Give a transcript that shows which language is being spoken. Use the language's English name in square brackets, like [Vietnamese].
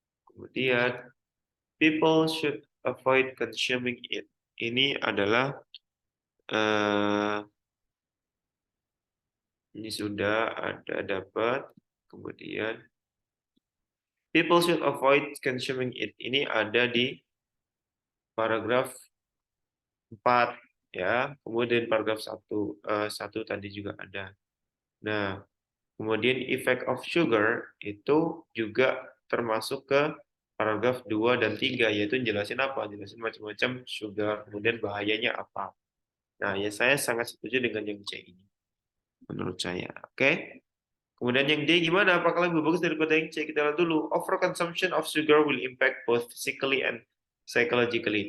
[Indonesian] Kemudian [English] people should avoid consuming it. [Indonesian] Ini adalah ini sudah ada dapat. Kemudian [English] people should avoid consuming it. [Indonesian] Ini ada di paragraf 4 ya. Kemudian paragraf 1 tadi juga ada. Nah, kemudian effect of sugar itu juga termasuk ke paragraf 2 dan 3, yaitu jelasin apa? Jelasin macam-macam sugar, kemudian bahayanya apa. Nah, ya saya sangat setuju dengan yang C ini, menurut saya. Oke. Kemudian yang D gimana? Apakah lebih bagus daripada yang C? Kita lihat dulu. [English] Overconsumption of sugar will impact both physically and psychologically.